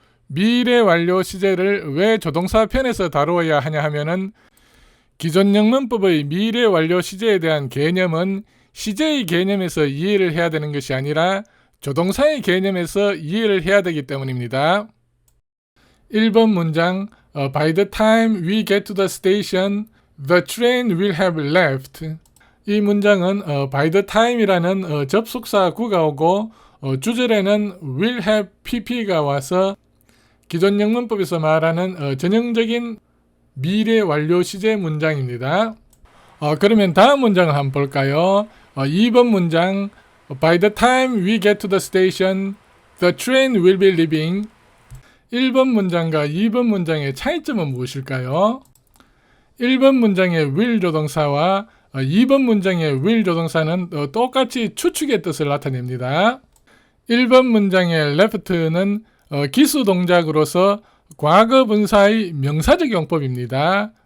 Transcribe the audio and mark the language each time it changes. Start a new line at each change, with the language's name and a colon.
Korean: 미래 완료 시제를 왜 조동사 편에서 다루어야 하냐 하면은 기존 영문법의 미래 완료 시제에 대한 개념은 시제의 개념에서 이해를 해야 되는 것이 아니라 조동사의 개념에서 이해를 해야 되기 때문입니다. 1번 문장
English: By the time we get to the station, the train will have left.
Korean: 이 문장은 by the time이라는 접속사 구가 오고 주절에는 will have pp가 와서 기존 영문법에서 말하는 전형적인 미래 완료 시제 문장입니다. 그러면 다음 문장을 한번 볼까요? 2번 문장
English: By the time we get to the station, the train will be leaving.
Korean: 1번 문장과 2번 문장의 차이점은 무엇일까요? 1번 문장의 will 조동사와 2번 문장의 will 조동사는 똑같이 추측의 뜻을 나타냅니다. 1번 문장의 left는 기수 동작으로서 과거 분사의 명사적 용법입니다.